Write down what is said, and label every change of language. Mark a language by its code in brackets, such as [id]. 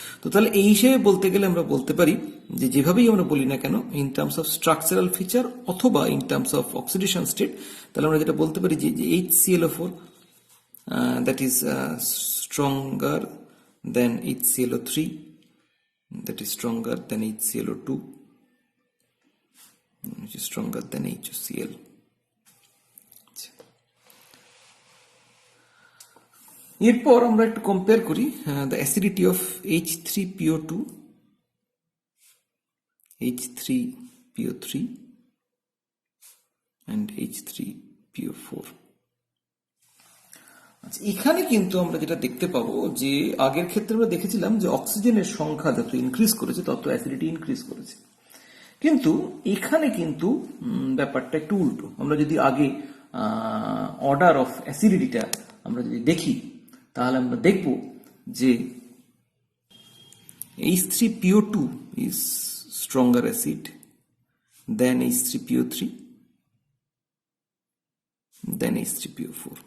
[bn] তো তাহলে এই হিসেবে বলতে গেলে আমরা বলতে পারি যে যেভাবেই আমরা বলি না কেন, in terms of structural feature অথবা in terms of oxidation state, তাহলে আমরা যেটা বলতে পারি যে HClO4 that is stronger than HClO3, [en] that is stronger than HClO2, which is stronger than HCl. [bn] এরপর আমরা একটু কম্পেয়ার করি [en] the acidity of H3PO2, H3PO3 and H3PO4. [bn] আচ্ছা, এখানে কিন্তু আমরা যেটা দেখতে পাবো যে আগের ক্ষেত্রে আমরা দেখেছিলাম যে অক্সিজেনের সংখ্যা যত ইনক্রিজ করেছে তত অ্যাসিডিটি ইনক্রিজ করেছে, কিন্তু এখানে কিন্তু ব্যাপারটা একটু উল্টো। আমরা যদি আগে অর্ডার অফ অ্যাসিডিটিটা আমরা যদি দেখি, তাহলে আমরা দেখব যে [en] H3PO2 is stronger acid than H3PO3 than H3PO4.